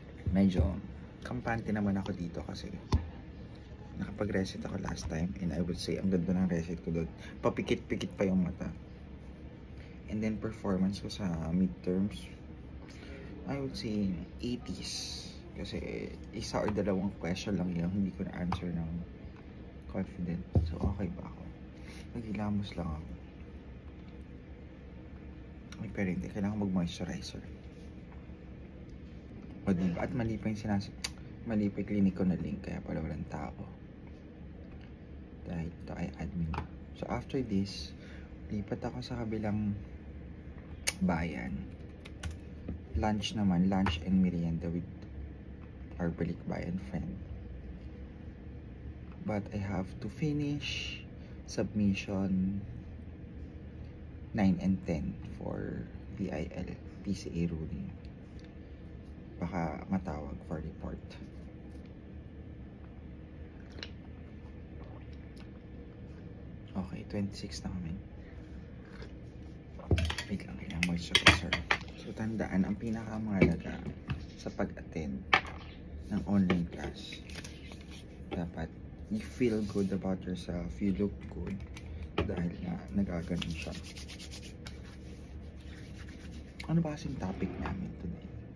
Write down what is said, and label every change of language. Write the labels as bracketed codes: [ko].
[tl] Medyo kampante naman ako dito kasi nakapag-reset ako [en] last time and I would say [tl] ang ganda ng reset ko doon. Papikit-pikit pa yung mata. [en] And then performance ko sa midterms, I would say 80s. [tl] Kasi isa or dalawang question lang yun, hindi ko na-answer ng confident. So okay ba ako? Naghilamos lang ako. Ay, pero hindi. Kailangan mag-moisturizer. O diba? At mali pa yung mali pa yung clinic ko na link, kaya pala walang tao. Dahil ito ay admin. [en] So after this, [tl] lipat ako sa kabilang bayan. [en] Lunch naman, lunch and merienda with our balikbayan friend. But I have to finish submission 9 and 10 for VIL PCA ruling. [tl] Baka matawag for report. Okay, 26 na kami. Wait lang, kailangan moisturizer. So tandaan, ang pinakamahalaga sa pag-attend ng online class, dapat [en] you feel good about yourself, you look good, [tl] dahil nga nagaganon siya. Ano ba kasing topic namin today?